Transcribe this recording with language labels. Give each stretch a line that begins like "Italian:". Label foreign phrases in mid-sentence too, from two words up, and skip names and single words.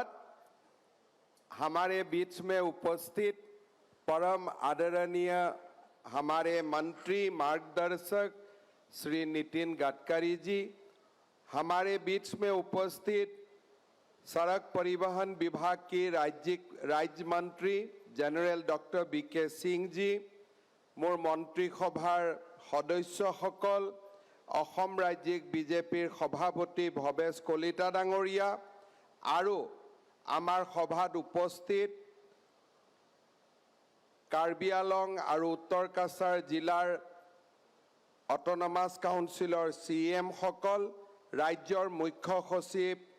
Hindi: हमारे बीच में उपस्थित परम आदरणीय हमारे मंत्री मार्गदर्शक श्री नितिन गडकरी जी, हमारे बीच में उपस्थित सड़क परिवहन विभाग की राज्य मंत्री जनरल डॉक्टर बीके सिंह जी,
Assamese: মোৰ মন্ত্ৰী সভাৰ সদস্যসকল, অসম ৰাজ্যিক বিজেপিৰ সভাপতি ভৱেশ কলিতা ডাঙৰীয়া আৰু আমাৰ সভাত উপস্থিত কাৰ্বি আংলং আৰু উত্তৰ কাছাৰ জিলাৰ
English: Autonomous Councilৰ
Assamese: CM সকল, ৰাজ্যৰ মুখ্য সচিব,